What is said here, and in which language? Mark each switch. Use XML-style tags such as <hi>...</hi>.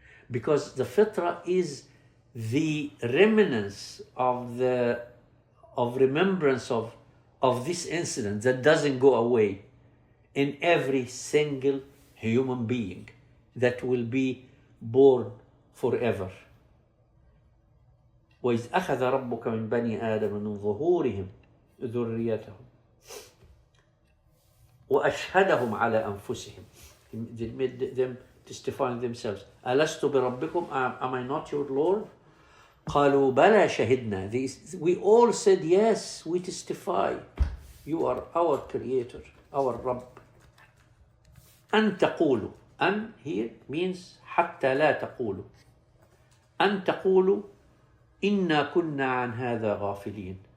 <en>Because the fitra is the remnants of remembrance of this incident that doesn't go away in every single human being that will be born forever.</en> <ar>وإذ أخذ ربك من بني آدم من ظهورهم ذريتهم وأشهدهم على أنفسهم.</ar> <en>They made them testifying themselves.</en> <ar>ألست بربكم?</ar> <en>Am I not your Lord?</en> <ar>قالوا بلى شهدنا.</ar> <en>We all said yes, we testify. You are our creator, our Rabb.</en> <ar>أن تقولوا. أن</ar> <en>here means</en> <ar>حتى لا تقولوا. أن تقولوا إنا كنا عن هذا غافلين.</ar>